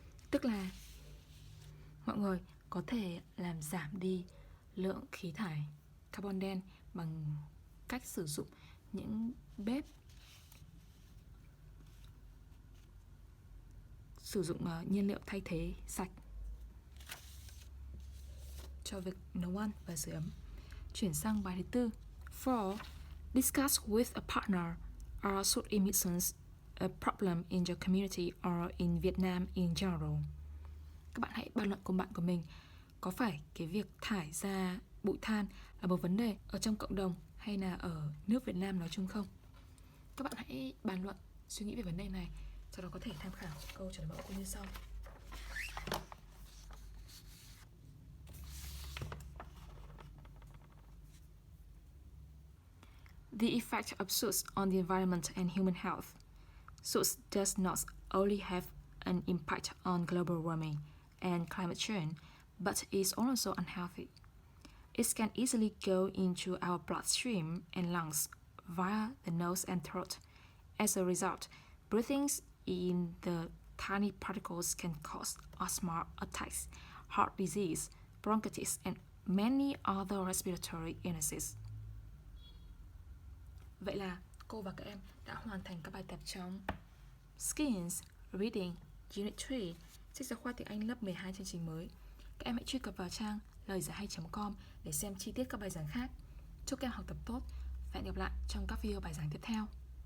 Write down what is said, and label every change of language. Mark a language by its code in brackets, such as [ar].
[vi] Tức là mọi người có thể làm giảm đi lượng khí thải carbon đen bằng cách sử dụng những bếp sử dụng nhiên liệu thay thế sạch cho việc nấu ăn và sưởi ấm. Chuyển sang bài thứ tư. 4. [en] Discuss with a partner, are soot emissions a problem in your community or in Vietnam in general? [vi] Các bạn hãy bàn luận cùng bạn của mình, có phải cái việc thải ra bụi than là một vấn đề ở trong cộng đồng hay là ở nước Việt Nam nói chung không? Các bạn hãy bàn luận, suy nghĩ về vấn đề này, sau đó có thể tham khảo câu trả lời mẫu như sau. [en] The effect of soot on the environment and human health. Soot does not only have an impact on global warming and climate change, but is also unhealthy. It can easily go into our bloodstream and lungs via the nose and throat. As a result, breathing in the tiny particles can cause asthma attacks, heart disease, bronchitis, and many other respiratory illnesses. [vi] Vậy là cô và các em đã hoàn thành các bài tập trong Skills Reading Unit 3, sách giáo khoa tiếng Anh lớp 12 chương trình mới. Các em hãy truy cập vào trang Loigiaihay.com để xem chi tiết các bài giảng khác. Chúc các em học tập tốt và hẹn gặp lại trong các video bài giảng tiếp theo.